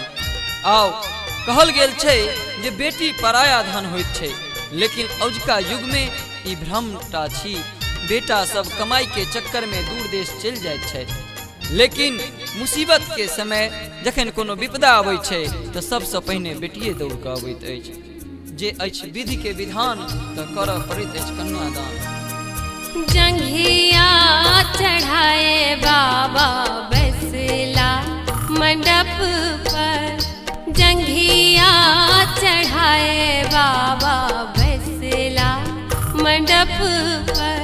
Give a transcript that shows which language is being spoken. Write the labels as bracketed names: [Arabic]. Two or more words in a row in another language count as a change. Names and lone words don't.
[Maithili] आओ कहल गेल छै जे बेटी पराया धन होइत छै, लेकिन अजुका युग में ई भ्रमटा छी। बेटा सब कमाई के चक्कर में दूर देश चल जाइत छै, लेकिन मुसीबत के समय जखन कोनो विपदा अबैत छै तऽ सबसँ पहिने बेटिए दौड़ कऽ अबैत अछि। जे अछि विधि के विधान तऽ करऽ पड़ैत अछि कन्यादान। जंघिया चढ़ाए बाबा बैसला मंडप पर, जंघिया चढ़ाए बाबा बैसला मंडप पर।